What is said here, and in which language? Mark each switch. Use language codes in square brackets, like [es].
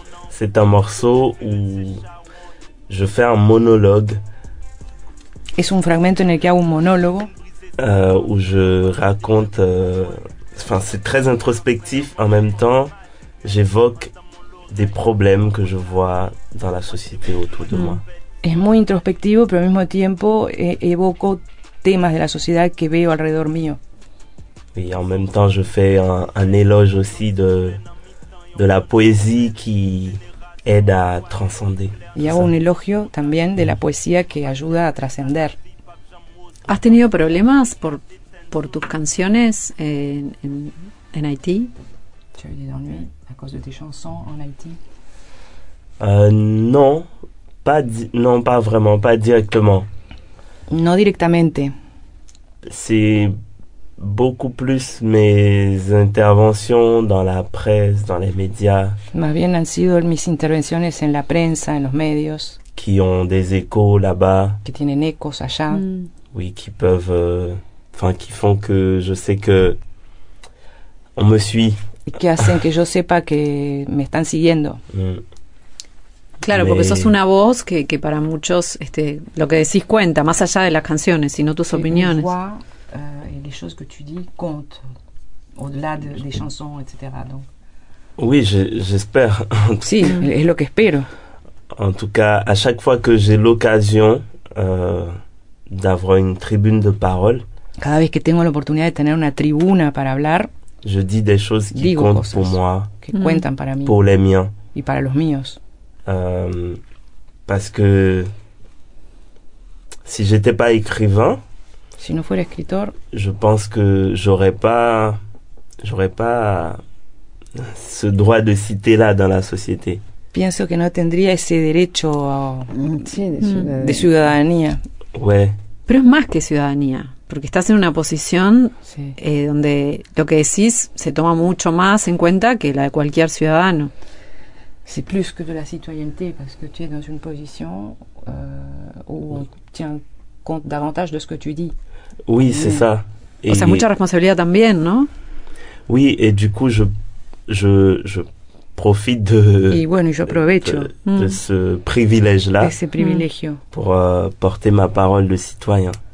[fr] C'est un morceau où je fais un monologue. [es] Es un fragmento en el que hago un monólogo. [fr] Où je raconte... c'est très introspectif. En même temps, j'évoque des problèmes que je vois dans la société autour de moi. [es] Es muy introspectivo, pero al mismo tiempo evoco temas de la sociedad que veo alrededor mío. [fr] Et en même temps, je fais un éloge aussi de la poésie qui aide à transcender. [es] Y hago un elogio también de la poesía que ayuda a trascender. ¿Has tenido problemas por tus canciones en Haití? [fr] Tu as eu des ennuis à cause de tes chansons en Haïti? Non, pas vraiment, pas directement. [es] No directamente. [fr] C'est beaucoup plus mes interventions dans la presse, dans les médias. [es] Más bien han sido mis intervenciones en la prensa, en los medios. [fr] Qui ont des échos là-bas. [es] Que tienen ecos allá. [fr] Oui, qui peuvent... qui font que je sais que on me suit. [es] Y que hacen que yo sepa que me están siguiendo. Claro, porque sos una voz que para muchos lo que decís cuenta, más allá de las canciones, sino tus opiniones. [fr] Et les choses que tu dis comptent au-delà des chansons, etc. Donc. Oui, j'espère. [es] Sí, es lo que espero. [fr] En tout cas, à chaque fois que j'ai l'occasion d'avoir une tribune de parole, [es] cada vez que tengo la oportunidad de tener una tribuna para hablar, [fr] je dis des choses qui comptent pour moi, [es] que cuentan para mí, [fr] pour les miens, [es] y para los míos. [fr] Parce que si j'étais pas écrivain, [es] si no fuera escritor, [fr] je pense que j'aurais pas ce droit de citer là dans la société. [es] Pienso que no tendría ese derecho de ciudadanía. [fr] Ouais. [es] Pero es más que ciudadanía, porque estás en una posición donde lo que decís se toma mucho más en cuenta que la de cualquier ciudadano. [fr] C'est plus que de la citoyenneté, parce que tu es dans une position où on tient compte davantage de ce que tu dis. Oui, c'est ça. [es] O sea, mucha responsabilidad también, ¿no? [fr] Oui, et du coup, je profite de ce privilège-là [es] ese privilegio [fr] pour porter ma parole de citoyen.